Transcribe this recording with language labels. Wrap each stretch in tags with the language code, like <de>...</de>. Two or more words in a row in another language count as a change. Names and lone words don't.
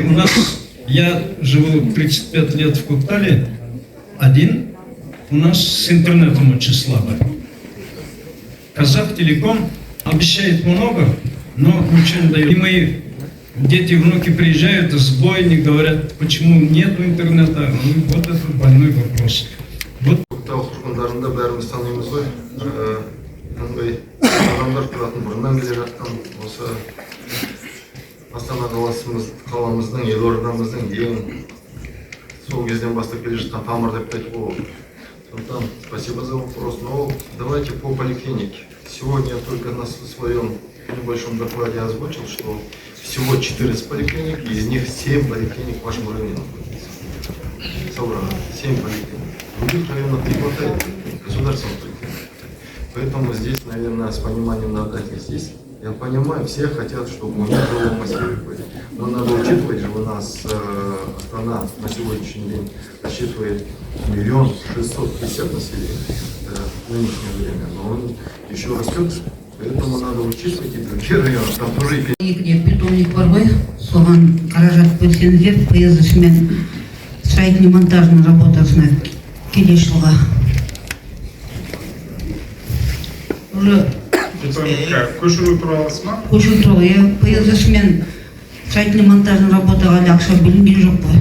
<ru>У нас, я живу 35 лет в Коктале, один, у нас с интернетом очень слабо. Казахтелеком обещает много, но ничего не дает. И мои дети, внуки приезжают, сбойник, говорят, почему нет интернета. Ну, вот это больной вопрос. Вот.</ru> <kk>Коктал тұрғындарында бәріміз танимыз ғой. Мындай адамдар тұратын бұрыннан келе жатқан осы Астана қаламыздың, елордамыздың ең сол кезден бастап келе жатқан тамыр деп айтуға болады.</kk> <ru>Сондықтан спасибо за вопрос. Но давайте по поликлинике. Сегодня я только на своем небольшом докладе озвучил, что всего 14 поликлиник, и из них 7 поликлиник в вашем районе находится. Собрано 7 поликлиник. В других районах не хватает государственных поликлиник. Поэтому здесь, наверное, с пониманием надо отнестись. Я понимаю, все хотят, чтобы у них было массивы. Но надо учитывать, что у нас Астана на сегодняшний день рассчитывает 1 650 000 населения. Это в нынешнее время. Но он еще растет. Поэтому надо учитывать и другие районы, там тоже и</ru> <kk>питомник бар ғой, соған қаражат бөлсеңіздер, биыл строительно-монтажный работасына келесі жылға. Уже көшіру туралысы ма? Көшіру туралы, биыл строительно-монтажный работаға әлі ақша бөлінген жоқ қой.</kk>